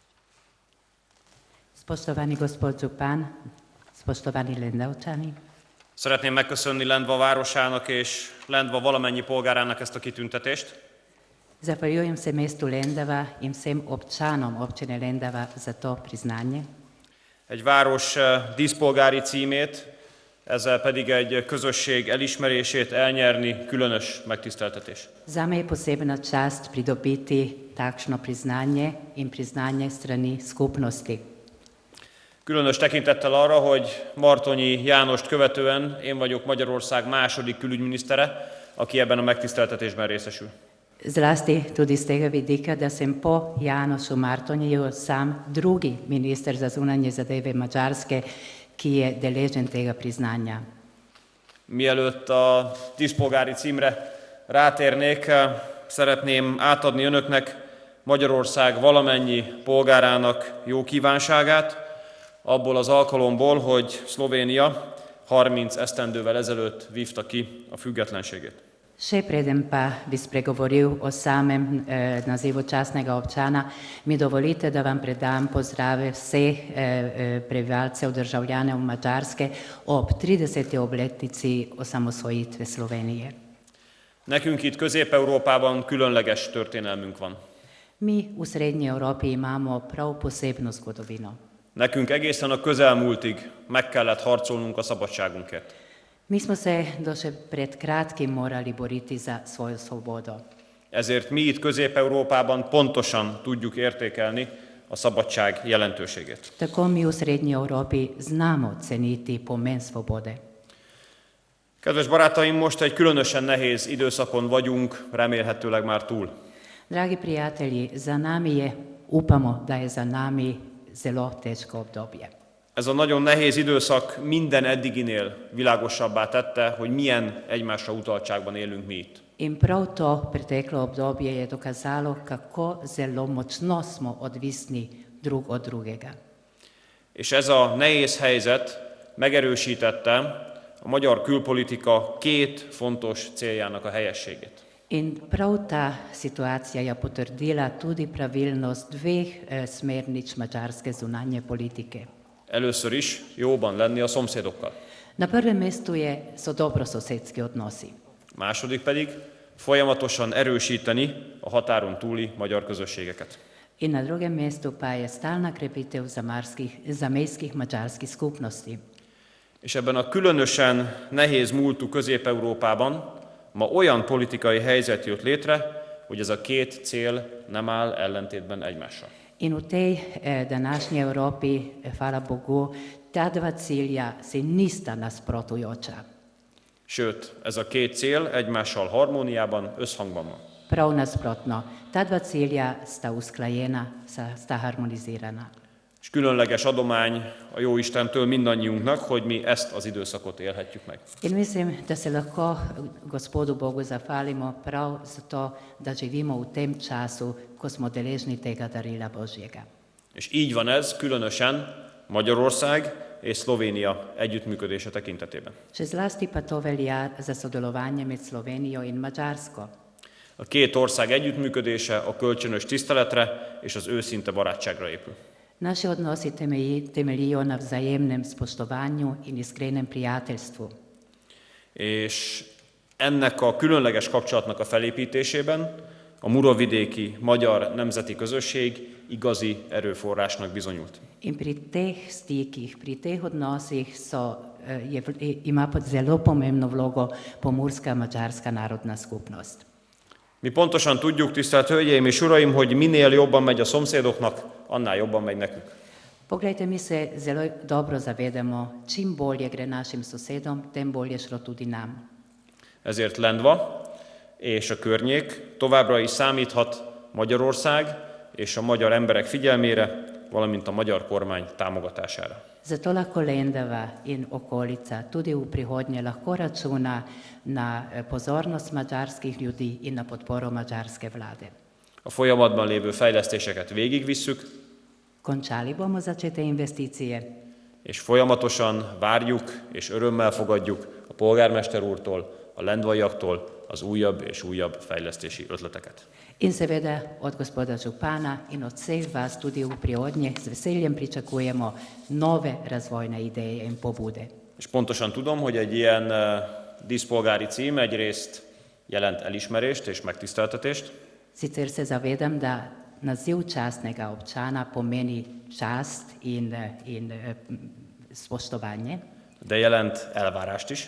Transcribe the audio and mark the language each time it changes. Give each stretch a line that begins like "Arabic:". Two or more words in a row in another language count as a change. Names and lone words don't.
Slovenian: Spoštovani gospod župan, spoštovani Lendavčani,
Hungarian: Szeretném megköszönni Lendva városának és Lendva valamennyi polgárának ezt a kitüntetést.
Slovenian: Zahvaljujem se mestu Lendava in vsem občanom občine Lendava za to priznanje.
Hungarian: Egy város díszpolgári címét, ezzel pedig egy közösség elismerését elnyerni különös megtiszteltetés.
Slovenian: Zame je posebna čast pridobiti takšno priznanje in priznanje strani skupnosti.
Hungarian: Különös tekintettel arra, hogy Martonyi Jánost követően én vagyok Magyarország második külügyminisztere, aki ebben a megtiszteltetésben részesül.
Slovenian: Zlasti tudi z tega vidika, da sem po Janošu Martoniju sam drugi minister za zunanje zadeve Madžarske, ki je deležen tega priznanja.
Hungarian: Mielőtt a díszpolgári címre rátérnék, szeretném átadni önöknek Magyarország valamennyi polgárának jó kívánságát, abból az alkalomból, hogy Szlovénia 30 esztendővel ezelőtt vívta ki a függetlenségét.
Slovenian: Še preden pa bi spregovoril o samem nazivu častnega občana, mi dovolite, da vam predam pozdrave vseh prebivalcev, državljanov Madžarske ob 30. obletnici osamosvojitve Slovenije.
Hungarian: Nekünk itt Közép-Európában különleges történelmünk van.
Slovenian: Mi v Srednji Evropi imamo prav posebno zgodovino.
Hungarian: Nekünk egészen a közelmúltig meg kellett harcolnunk a szabadságunkért.
Slovenian: Mi smo se do še pred kratkim morali boriti za svojo svobodo.
Hungarian: Ezért mi itt Közép-Európában pontosan tudjuk értékelni a szabadság jelentőségét.
Slovenian: Tako mi v Srednji Evropi znamo ceniti pomen svobode.
Hungarian: Kedves barátaim, most egy különösen nehéz időszakon vagyunk, remélhetőleg már túl.
Slovenian: Dragi prijatelji, za nami je, upamo, da je za nami zelo težko obdobje.
Hungarian: Ez a nagyon nehéz időszak minden eddiginél világosabbá tette, hogy milyen egymásra utaltságban élünk mi itt.
Slovenian: In prav to preteklo obdobje je dokazalo, kako zelo močno smo odvisni drug od drugega.
Hungarian: És ez a nehéz helyzet megerősítette a magyar külpolitika két fontos céljának a helyességét.
Slovenian: In prav ta situacija je potrdila tudi pravilnost dveh smernic madžarske zunanje politike.
Hungarian: Először is jóban lenni a szomszédokkal.
Slovenian: Na prvem mestu so dobrososedski odnosi.
Hungarian: Második pedig folyamatosan erősíteni a határon túli magyar közösségeket.
Slovenian: In na drugem mestu pa je stalna krepitev zamejskih madžarskih skupnosti.
Hungarian: És ebben a különösen nehéz múltú Közép-Európában ma olyan politikai helyzet jött létre, hogy ez a két cél nem áll ellentétben egymással.
Slovenian: In v tej današnji Evropi, hvala Bogu, ta dva cilja se nista nasprotujoča.
Hungarian: Sőt, ez a két cél egymással harmóniában, összhangban van.
Slovenian: Prav nasprotno, ta dva cilja sta usklajena, sta harmonizirana.
Hungarian: És különleges adomány a Jóistentől mindannyiunknak, hogy mi ezt az időszakot élhetjük meg.
Slovenian: In mislim, da se lahko Gospodu Bogu zahvalimo prav zato, da živimo v tem času, ko smo deležni tega darila Božjega.
Hungarian: És így van ez különösen Magyarország és Szlovénia együttműködése tekintetében.
Slovenian: Še zlasti pa to velja za sodelovanje med Slovenijo in Madžarsko.
Hungarian: A két ország együttműködése a kölcsönös tiszteletre és az őszinte barátságra épül.
Slovenian: Naši odnosi temeljijo na vzajemnem spoštovanju in iskrenem prijateljstvu.
Hungarian: És ennek a különleges kapcsolatnak a felépítésében a muravidéki magyar nemzeti közösség igazi erőforrásnak bizonyult.
Slovenian: In pri teh stikih, pri teh odnosih ima zelo pomembno vlogo pomurska madžarska narodna skupnost.
Hungarian: Mi pontosan tudjuk, tisztelt Hölgyeim és Uraim, hogy minél jobban megy a szomszédoknak, annál jobban megy nekünk.
Slovenian: Poglejte, mi se zelo dobro zavedamo, čim bolje gre našim sosedom, tem bolje šlo tudi nam.
Hungarian: Ezért Lendva és a környék továbbra is számíthat Magyarország és a magyar emberek figyelmére, valamint a magyar kormány támogatására.
Slovenian: Zato lahko Lendava in okolica tudi v prihodnje lahko računa na pozornost madžarskih ljudi in na podporo madžarske vlade.
Hungarian: A folyamatban lévő fejlesztéseket végigvisszük,
Slovenian: Končali bomo začete investicije
Hungarian: és folyamatosan várjuk és örömmel fogadjuk a polgármester úrtól, a lendvaiaktól az újabb és újabb fejlesztési ötleteket.
Slovenian: in seveda od gospoda župana in od vseh vas tudi v prihodnje z veseljem pričakujemo nove razvojne ideje in pobude.
Hungarian: És pontosan tudom, hogy egy ilyen díszpolgári cím egyrészt jelent elismerést és megtiszteltetést,
Slovenian: Sicer se zavedam, da naziv častnega občana pomeni čast in spoštovanje.
Hungarian: de jelent elvárást is.